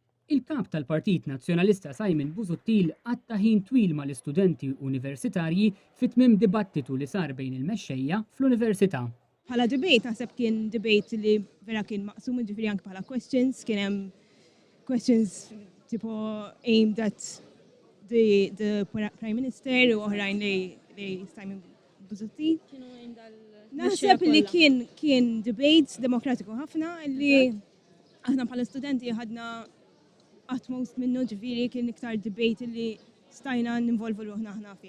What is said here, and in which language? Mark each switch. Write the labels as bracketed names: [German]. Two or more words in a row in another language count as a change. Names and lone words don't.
[Maltese] Il-kap tal-Partit Nazzjonalista Simon Busuttil għatta ħin twil mal-istudenti universitarji fit-tmiem dibattitu li sar bejn il-mexxejja fl-università. Bħala debate naħseb kien debate li vera kien maqsum ġifieri anke bħala questions, kien hemm questions tipo [English] aimed at the Prime Minister [Maltese] u oħrajn li Simon Busuttil. Naħseb li kien debate demokratiku ħafna li aħna bħala studenti ħadna utmost minnu ġifieri kien iktar debate li stajna ninvolvu ruħna aħna fih.